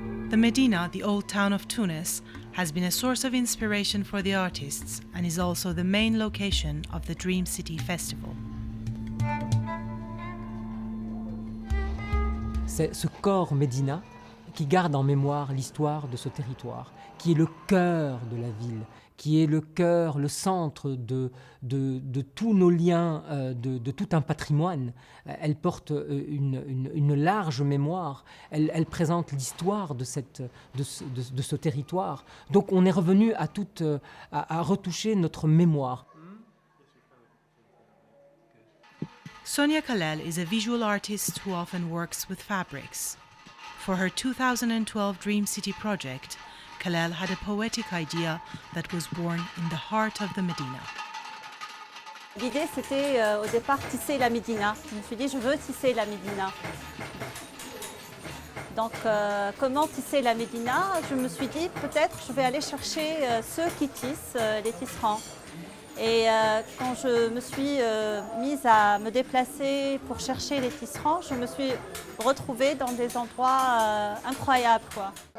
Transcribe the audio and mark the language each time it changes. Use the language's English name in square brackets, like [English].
[English] The Medina, the old town of Tunis, has been a source of inspiration for the artists and is also the main location of the Dream City Festival. [French] C'est ce corps Médina qui garde en mémoire l'histoire de ce territoire, qui est le cœur de la ville, qui est le cœur, le centre de tous nos liens, de tout un patrimoine. Elle porte une large mémoire, elle présente l'histoire de ce territoire. Donc on est revenu à retoucher notre mémoire. [English] Sonia Khalel is a visual artist who often works with fabrics. For her 2012 Dream City project, Khalel had a poetic idea that was born in the heart of the Medina. [French] L'idée, c'était au départ tisser la Médina. Je me suis dit, je veux tisser la Médina. Donc, comment tisser la Médina? Je me suis dit, peut-être je vais aller chercher ceux qui tissent, les tisserands. Et quand je me suis mise à me déplacer pour chercher les tisserands, je me suis retrouvée dans des endroits incroyables, quoi.